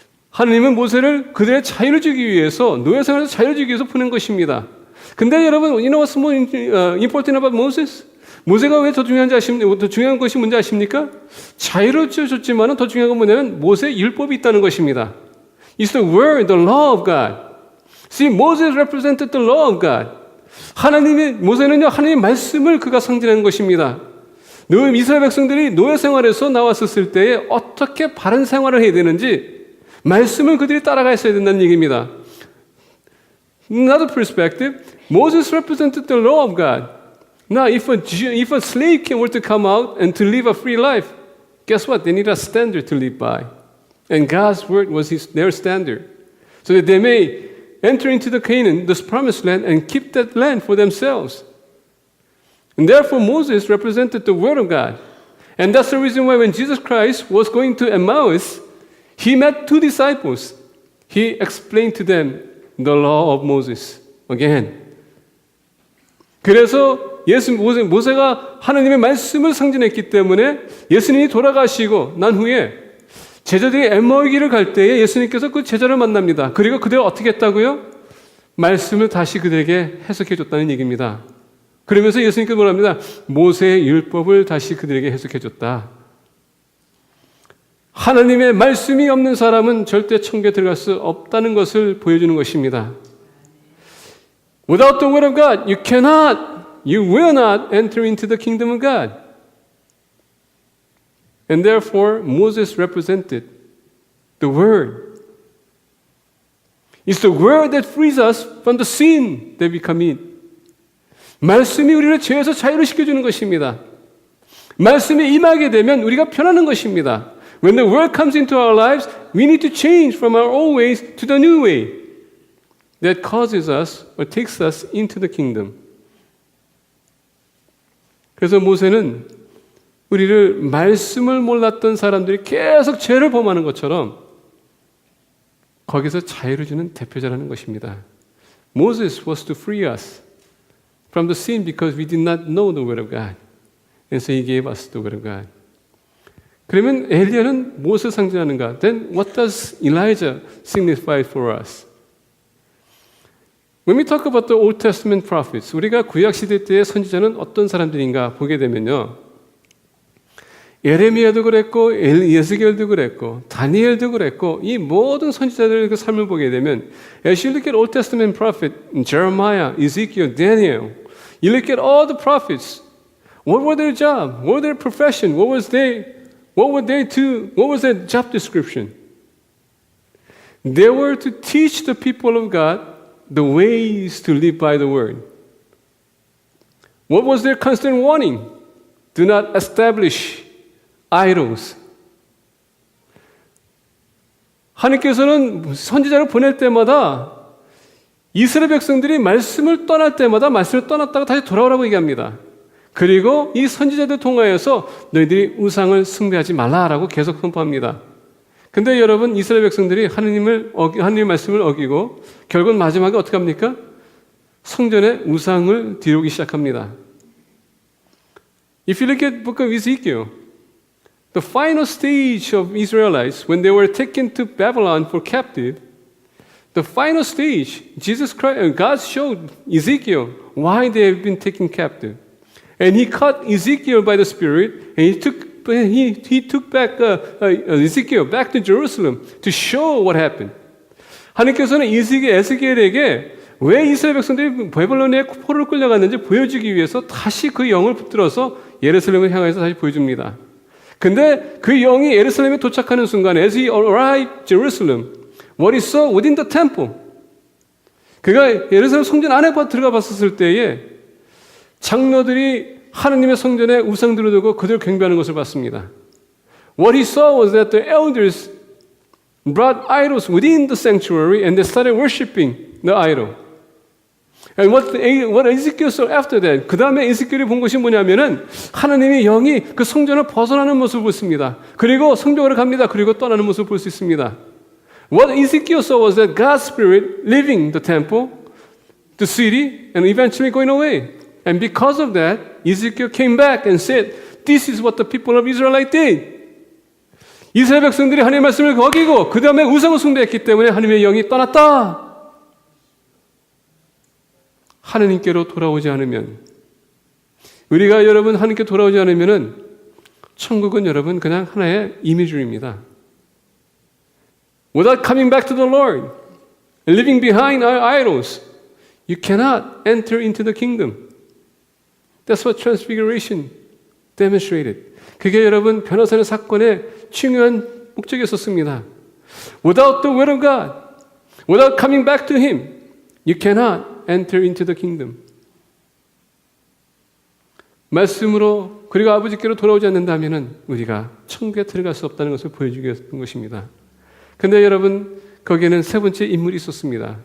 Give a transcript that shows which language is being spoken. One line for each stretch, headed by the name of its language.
Korean: 하나님은 모세를 그들의 자유를 주기 위해서, 노예 생활에서 자유를 주기 위해서 보낸 것입니다. 근데 여러분,
English: you know what's more important about Moses?
Korean: 모세가 왜 더 중요한지 아십니까? 더 중요한 것이 뭔지 아십니까? 자유를 줬지만 더 중요한 건 뭐냐면 모세의 율법이 있다는 것입니다.
English: It's the word, the law of God. See, Moses represented the law of God.
Korean: 모세는요, 하나님의 말씀을 그가 상징하는 것입니다. 이스라엘 백성들이 노예 생활에서 나왔었을 때에 어떻게 바른 생활을 해야 되는지 말씀을 그들이 따라가야 된다는 얘기입니다.
English: Another perspective, Moses represented the law of God. Now, if a slave were to come out and to live a free life, guess what? They need a standard to live by. And God's word was their standard. So that they may enter into the Canaan, this promised land, and keep that land for themselves. And therefore, Moses represented the word of God. And that's the reason why when Jesus Christ was going to Emmaus, he met two disciples. He explained to them the law of Moses again.
Korean: 그래서 모세가 하나님의 말씀을 상징했기 때문에 예수님이 돌아가시고 난 후에 제자들이 엠마오의 길을 갈 때에 예수님께서 그 제자를 만납니다. 그리고 그들을 어떻게 했다고요? 말씀을 다시 그들에게 해석해 줬다는 얘기입니다. 그러면서 예수님께서 뭐랍니다? 모세의 율법을 다시 그들에게 해석해 줬다. 하나님의 말씀이 없는 사람은 절대 천국에 들어갈 수 없다는 것을 보여주는 것입니다.
English: Without the word of God, you will not enter into the kingdom of God. And therefore, Moses represented the word. It's the word that frees us from the sin that we commit.
Korean: 말씀이 우리를 죄에서 자유를 시켜주는 것입니다. 말씀이 임하게 되면 우리가 편하는 것입니다.
English: When the word comes into our lives, we need to change from our old ways to the new way that causes us or takes us into the kingdom.
Korean: 그래서 모세는 우리를 말씀을 몰랐던 사람들이 계속 죄를 범하는 것처럼 거기서 자유를 주는 대표자라는 것입니다.
English: Moses was to free us from the sin because we did not know the word of God. And so he gave us the word of God.
Korean: 그러면 엘리야는 무엇을 상징하는가?
English: Then what does Elijah signify for us? When we talk about the Old Testament prophets,
Korean: 우리가 구약시대 때의 선지자는 어떤 사람들인가 보게 되면요. 예레미야도 그랬고 예스겔도 그랬고 다니엘도 그랬고 이 모든 선지자들의 그 삶을 보게 되면
English: As you look at Old Testament prophet, Jeremiah, Ezekiel, Daniel, you look at all the prophets, what were their job? What was their profession? What was their job description? They were to teach the people of God the ways to live by the word. What was their constant warning? Do not establish idols.
Korean: 하나님께서는 선지자를 보낼 때마다 이스라엘 백성들이 말씀을 떠날 때마다 말씀을 떠났다가 다시 돌아오라고 얘기합니다. 그리고 이 선지자들 통하여서 너희들이 우상을 숭배하지 말라라고 계속 선포합니다. 근데 여러분, 이스라엘 백성들이 하나님의 말씀을 어기고 결국은 마지막에 어떻게 합니까? 성전에 우상을 드리기 시작합니다.
English: If you look at the book of Ezekiel, the final stage of Israelites, when they were taken to Babylon for captive, the final stage, Jesus Christ, God showed Ezekiel why they have been taken captive. And he caught Ezekiel by the Spirit, and he took back Ezekiel back to Jerusalem to show what happened.
Korean: 하나님께서는 에스겔에게 왜 이스라엘 백성들이 바벨론의 포로를 끌려갔는지 보여주기 위해서 다시 그 영을 붙들어서 예루살렘을 향해서 다시 보여줍니다. 근데 그 영이 예루살렘에 도착하는 순간,
English: as he arrived Jerusalem, what he saw within the temple,
Korean: 그가 예루살렘 성전 안에 들어가 봤었을 때에 장로들이 하느님의 성전에 우상들을 두고 그들을 경배하는 것을 봤습니다.
English: What he saw was that the elders brought idols within the sanctuary and they started worshiping the idol. And what Ezekiel saw after that,
Korean: 그 다음에 에스겔이 본 것이 뭐냐면은 하나님의 영이 그 성전을 벗어나는 모습을 보습니다. 그리고 성벽으로 갑니다. 그리고 떠나는 모습을 볼 수 있습니다.
English: What Ezekiel saw was that God's Spirit leaving the temple, the city, and eventually going away. And because of that, Ezekiel came back and said, "This is what the people of Israel did."
Korean: 이스라엘 백성들이 하나님의 말씀을 어기고 그 다음에 우상을 숭배했기 때문에 하나님의 영이 떠났다. 하나님께로 돌아오지 않으면, 우리가 여러분 하나님께 돌아오지 않으면은 천국은 여러분 그냥 하나의 이미지입니다.
English: Without coming back to the Lord, living behind our idols, you cannot enter into the kingdom. That's what transfiguration demonstrated.
Korean: 그게 여러분 변화산의 사건의 중요한 목적이었습니다.
English: Without the word of God, without coming back to Him, you cannot enter into the kingdom.
Korean: 말씀으로 그리고 아버지께로 돌아오지 않는다면 우리가 천국에 들어갈 수 없다는 것을 보여주기 위한 것입니다. 근데 여러분, 거기에는 세 번째 인물이 있었습니다.